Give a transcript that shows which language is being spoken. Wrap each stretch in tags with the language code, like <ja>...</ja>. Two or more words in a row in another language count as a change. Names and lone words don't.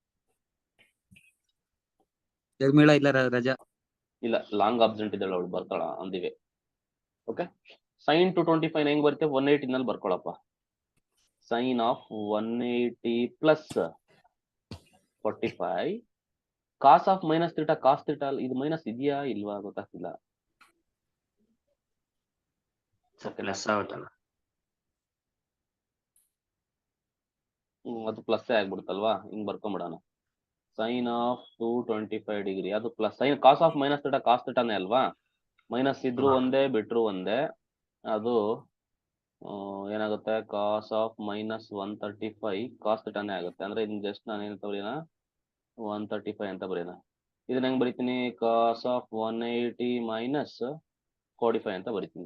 <kn>ಶರ್ಮಿಳಾ ಇಲ್ಲ, ರಜಾ ಇಲ್ಲ,</kn> <en>long absent</en> <kn>ಇದ್ದಾಳೆ ಅವಳು, ಬರ್ತಾಳ ಅಂದಿವೆ. ಓಕೆ, sin 225 ಹೆಂಗ್ ಬರುತ್ತೆ, 180 ನಲ್ಲಿ ಬರ್ಕೊಳಪ್ಪ.</kn> <en>sin of 180 plus 45 cos of minus theta. cos theta</en> <kn>ಇದು ಮೈನಸ್ ಇದೆಯಾ ಇಲ್ವಾ ಗೊತ್ತಾಗ್ತಿಲ್ಲ. ಪ್ಲಸ್ ಆಗುತ್ತಲ್ಲ. ಅದು ಪ್ಲಸ್ ಆಗ್ಬಿಡುತ್ತಲ್ವಾ, ಹಿಂಗ್ ಬರ್ಕೊಂಬಿಡೋಣ.</kn> <en>sin of 225 ಡಿಗ್ರಿ</en> <kn>ಅದು ಪ್ಲಸ್,</kn> <en>sin cos of minus theta cos thetaನೇ</en> <kn>ಅಲ್ವಾ, ಮೈನಸ್ ಇದ್ರು ಹಾ. ಒಂದೇ ಬಿಟ್ರು ಒಂದೇ. ಅದು ಏನಾಗುತ್ತೆ</kn> <en>cos of minus 135 cos thetaನೇ</en> <kn>ಆಗುತ್ತೆ. ಅಂದ್ರೆ</kn> <en>in just</en> <kn>ನಾನು ಏನು ಬರೀನ 135 ಅಂತ ಬರೀನ. ಇದನ್ನ ಹೆಂಗ್ ಬರೀತೀನಿ</kn> <en>cos of 180 minus 45</en> <kn>ಅಂತ ಬರೀತೀನಿ.</kn>